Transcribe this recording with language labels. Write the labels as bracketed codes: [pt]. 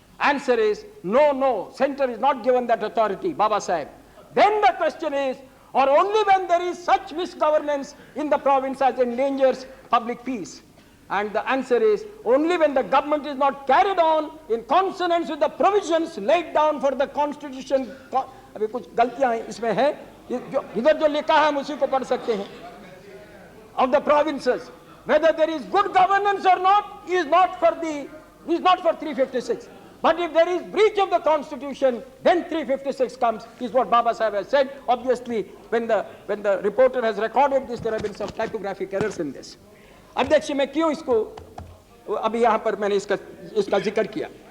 [en] Answer is, no, no, center is not given that authority, Baba Sahib. Then the question is, or only when there is such misgovernance in the province as endangers public peace? And the answer is, only when the government is not carried on in consonance with the provisions laid down for the constitution. [hi] अभी कुछ गलतियां इसमें हैं, इधर जो लिखा है हम उसी को पढ़ सकते हैं. [en] Of the provinces, whether there is good governance or not is not for 356. But if there is breach of the constitution, then 356 comes, is what Baba Sahib has said. Obviously, when the reporter has recorded this, there have been some typographic errors in this. [hi] अध्यक्ष, मैं क्यों इसको अभी यहाँ पर मैंने इसका जिक्र किया?